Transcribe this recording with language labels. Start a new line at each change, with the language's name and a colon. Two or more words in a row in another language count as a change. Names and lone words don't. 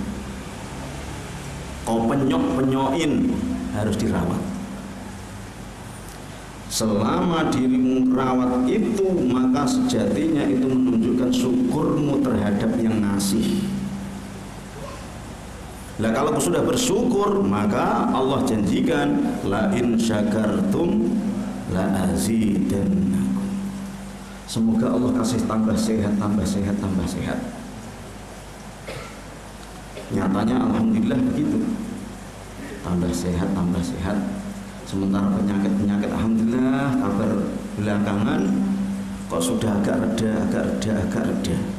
Indonesian: Kau penyok-penyokin, harus dirawat. Selama dirimu rawat itu, maka sejatinya itu menunjukkan syukurmu terhadap yang ngasih. Lah kalau sudah bersyukur, maka Allah janjikan
Arabic: لئن شكرتم لأزيدنكم.
Indonesian: Semoga Allah kasih tambah sehat, tambah sehat, tambah sehat. Nyatanya alhamdulillah begitu. Tambah sehat, tambah sehat. Sementara penyakit-penyakit alhamdulillah kabar belakangan kok sudah agak reda.